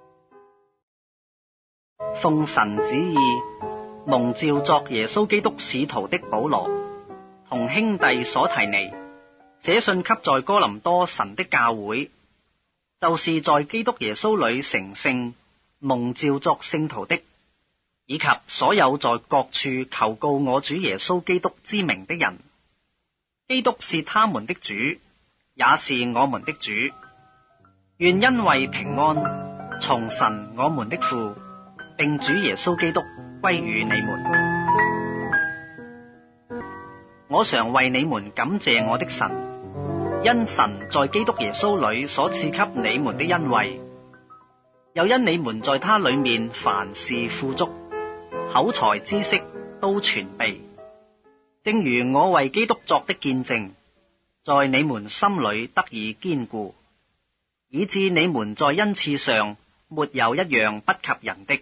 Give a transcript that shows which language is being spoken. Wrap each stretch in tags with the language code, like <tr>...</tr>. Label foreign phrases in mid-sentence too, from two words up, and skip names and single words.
<zh>奉神旨意，蒙召作耶穌基督使徒的保羅，同兄弟所提尼，寫信給在哥林多神的教會，就是在基督耶穌裏成聖、蒙召作聖徒的，以及所有在各處求告我主耶穌基督之名的人。基督是他們的主，也是我們的主。願恩惠平安從神我們的父，並主耶穌基督歸於你們。我常為你們感謝我的神，因神在基督耶穌裏所賜給你們的恩惠，又因你們在他裏面凡事富足，口才知識都全備，正如我為基督作的見證，在你們心裏得以堅固，以致你們在恩賜上沒有一樣不及人的。</zh>